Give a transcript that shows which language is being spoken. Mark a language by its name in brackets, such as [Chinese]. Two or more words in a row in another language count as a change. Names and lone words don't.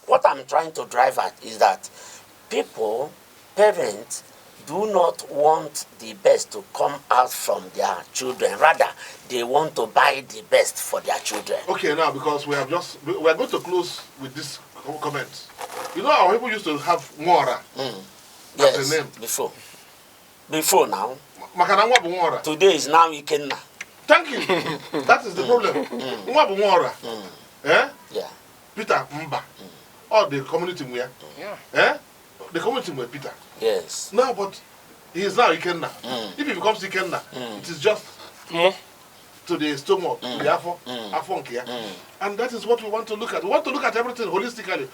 [English] What I'm trying to drive at is that parents, do not want the best to come out from their children. Rather, they want to buy the best for their children. Okay, now because we are going to close with this comment. You know, our people used to have Mora. Yes, a name. before now. [Igbo] Makana nwa bụ nwa ọra. [English] Today is now Ikenna. Thank you. That is the problem. [Igbo] Nwa bụ nwa ọra. Eh? [English] Yeah. Peter Mba. Or the community where. Yeah. Eh? The community where Peter. Yes. No, but he is now Ikenna. If he becomes Ikenna, it is just to the stomach, to the afon here. And that is what we want to look at. We want to look at everything holistically.